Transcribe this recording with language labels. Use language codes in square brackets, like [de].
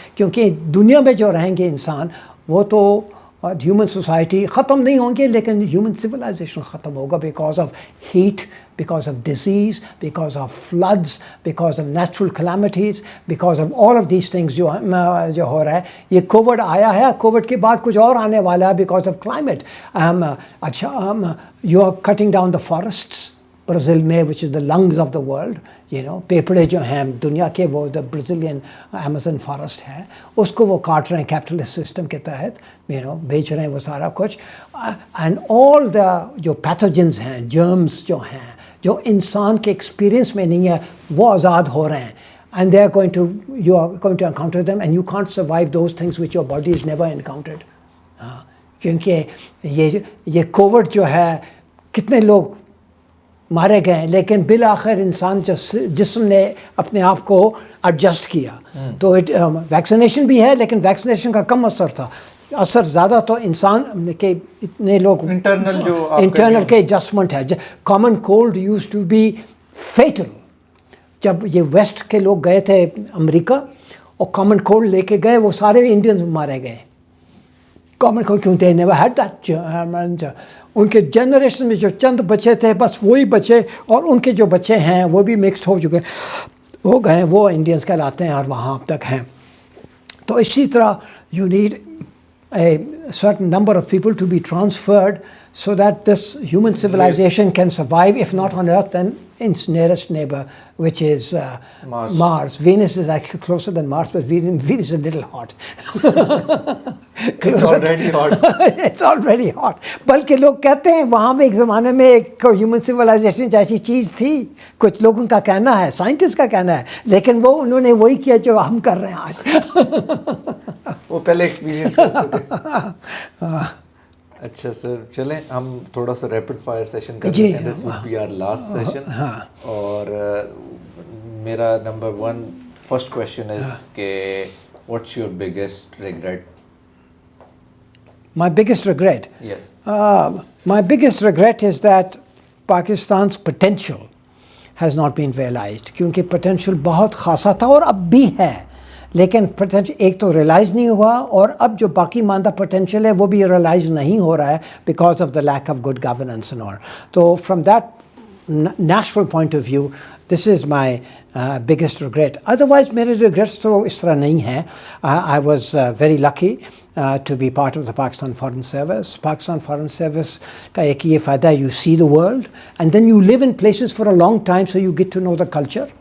[ur] کیونکہ دنیا میں جو رہیں گے انسان وہ تو ہیومن سوسائٹی ختم نہیں ہوں گے لیکن ہیومن سویلائزیشن ختم ہوگا [en] because of hate, because of disease, because of floods, because of natural calamities, because of all of these things [ur] جو ہو رہا ہے. یہ کووڈ آیا ہے, کووڈ کے بعد کچھ اور آنے والا ہے [en] because of climate. اچھا, you are cutting down the forests Brazil میں which is the lungs of the world. [ur] پیپڑے جو ہیں دنیا کے وہ دا برازیلین ایمیزن فارسٹ ہے, اس کو وہ کاٹ رہے ہیں کیپٹلسٹ سسٹم کے تحت, بیچ رہے ہیں وہ سارا کچھ. اینڈ آل دا جو پیتھوجنز ہیں, جرمز جو ہیں جو انسان کے ایکسپیرئنس میں نہیں ہے وہ آزاد ہو رہے ہیں. [en] And they are going to, you are going to encounter them and you can't survive those things which your body has never encountered. [ur] کیونکہ یہ کووڈ جو ہے کتنے لوگ مارے گئے لیکن بالآخر انسان جسم نے اپنے آپ کو ایڈجسٹ کیا. تو ویکسینیشن بھی ہے لیکن ویکسینیشن کا کم اثر تھا, اثر زیادہ تو انسان کے اتنے لوگ انٹرنل کے ایڈجسٹمنٹ ہے. [en] Common cold used to be fatal. [ur] جب یہ ویسٹ کے لوگ گئے تھے امریکہ اور کامن کولڈ لے کے گئے, وہ سارے انڈینز مارے گئے. [en] Common cold کیوں they never had that. [ur] ان کے جنریشن میں جو چند بچے تھے بس وہی بچے, اور ان کے جو بچے ہیں وہ بھی مکسڈ ہو چکے ہو گئے, وہ انڈینز کہلاتے ہیں اور وہاں اب تک ہیں. تو اسی طرح [en] You need a certain number of people to be transferred so that this human civilization can survive, if not on Earth, then in its nearest neighbor, which is Mars. Venus is actually closer than Mars, but Venus is a little hot. It's already hot. It's already hot. [ur] بلکہ لوگ کہتے ہیں وہاں میں ایک زمانے میں ایک ہیومن سویلائزیشن جیسی چیز تھی, کچھ لوگوں کا کہنا ہے, سائنٹسٹ کا کہنا ہے, لیکن وہ انہوں نے وہی کیا جو ہم کر رہے ہیں آج. وہ پہلے ایکسپیرینس کرتے تھے. اچھا سر, چلیں ہم تھوڑا سا ریپڈ فائر سیشن کر لیتے ہیں. [en] This would be our last session. اور میرا number 1 first question is کہ what's your biggest regret? My biggest regret? Yes. My biggest regret is that Pakistan's potential has not been realized. [ur] کیونکہ potential بہت خاصا تھا اور اب بھی ہے, لیکن potential ایک تو ریلائز نہیں ہوا, اور اب جو باقی ماندہ potential ہے وہ بھی ریلائز نہیں ہو رہا ہے [en] because of the lack of good governance and all. تو from that natural point of view, this is my biggest regret. [ur] Otherwise میرے regrets تو اس طرح نہیں ہیں. [en] I was very lucky to be part of the Pakistan Foreign Service. Pakistan Foreign Service [ur] کا ایک یہ فائدہ ہے, [en] you see the world and then you live in places for a long time, so you get to know the culture.